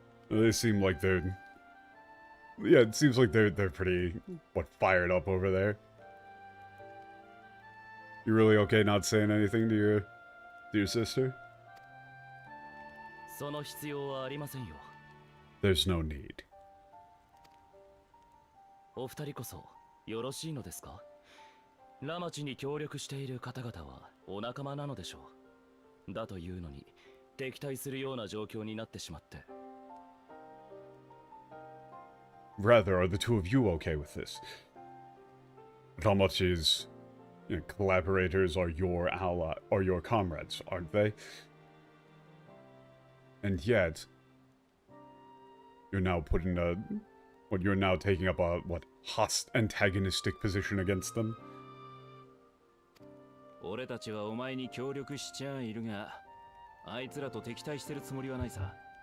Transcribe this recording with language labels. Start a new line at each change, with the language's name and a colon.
English: They seem like they're... Yeah, it seems like they're pretty, fired up over there. You really okay not saying anything to your sister?
Japanese: その必要はありませんよ。
English: There's no need.
Japanese: お二人こそよろしいのですか？ラマチに協力している方々はお仲間なのでしょう。だというのに敵対するような状況になってしまって。
English: Rather, are the two of you okay with this? Ramachi's collaborators are your your comrades, aren't they? And yet, you're now you're now taking up a, antagonistic position against them?
Japanese: 俺たちはお前に協力しちゃいるが、あいつらと敵対してるつもりはないさ。